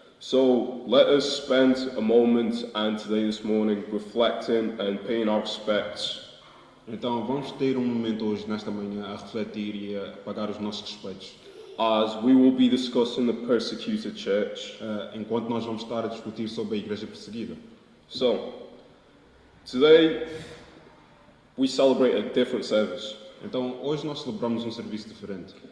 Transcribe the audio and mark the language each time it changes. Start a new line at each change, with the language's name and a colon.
English: So let us spend a moment and today this morning reflecting and paying our respects.
Portuguese: Então vamos ter um momento hoje nesta manhã a refletir e a pagar os nossos respeitos.
English: As we will be discussing the persecuted church.
Portuguese: Enquanto nós vamos estar a discutir sobre a igreja perseguida.
English: So today we celebrate a different service.
Portuguese: Então hoje nós celebramos um serviço diferente.